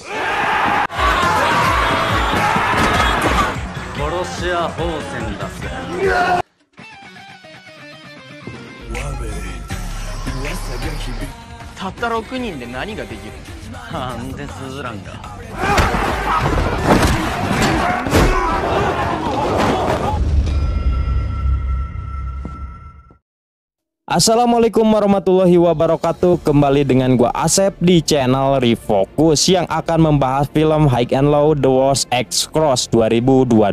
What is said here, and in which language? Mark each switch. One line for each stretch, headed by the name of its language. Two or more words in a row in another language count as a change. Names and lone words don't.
Japanese: 殺し屋宝泉だぜ。たった6人で何ができる？なんでスズランが。
Arabic: السلام عليكم ورحمة الله وبركاته.
Indonesian: Kembali dengan gua Asep di channel Refocus yang akan membahas film
English: High and Low The Wars X Cross
Indonesian: 2022.